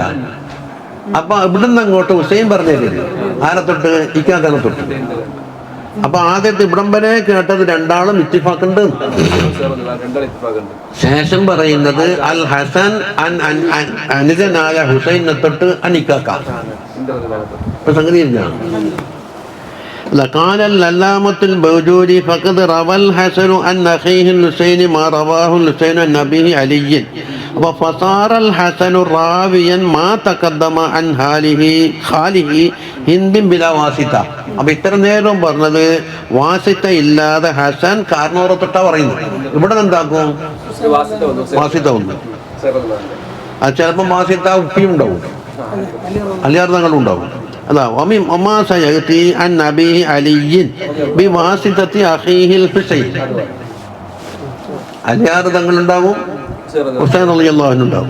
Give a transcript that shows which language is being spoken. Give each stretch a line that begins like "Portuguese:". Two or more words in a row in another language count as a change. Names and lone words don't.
Malayalam: അപ്പൊ ഇവിടുന്ന് അങ്ങോട്ട് ഹുസൈൻ പറഞ്ഞില്ലേ ആരെ തൊട്ട്? ഇക്കാക്കാനെ തൊട്ട്. അപ്പൊ ആദ്യത്തെ ഇവിടം വരെ കേട്ടത് രണ്ടാളും ഇത്തിഫാക്കുണ്ട്. ശേഷം പറയുന്നത് അൽ ഹസൻ അനുജനായ ഹുസൈനെ തൊട്ട് അനിക്കാക്ക.
Arabic: സംഗതി قال العلامة البوجوري فقد روى الحسن عن أخيه الحسين ما رواه الحسين عن أبيه علي وفصار الحسن راويا ما تقدم عن خاله هند بلا واسطة.
Malayalam: അപ്പൊ ഇത്ര നേരം പറഞ്ഞത് വാസിത്ത ഇല്ലാതെ ഹസൻ കാരണോറെ തൊട്ടാ പറയുന്നത്. ഇവിടെ എന്താക്കും? വാസിത്ത വന്നു. അത് ചിലപ്പം വാസിത്ത ഉപ്പിയും ഉണ്ടാവും, അലിയാർ തങ്ങളും ഉണ്ടാവും. അതാ അലിയാർ തങ്ങളുണ്ടാവും, ഹുസൈൻ
Arabic: رضي الله عنه
Malayalam: ഉണ്ടാവും.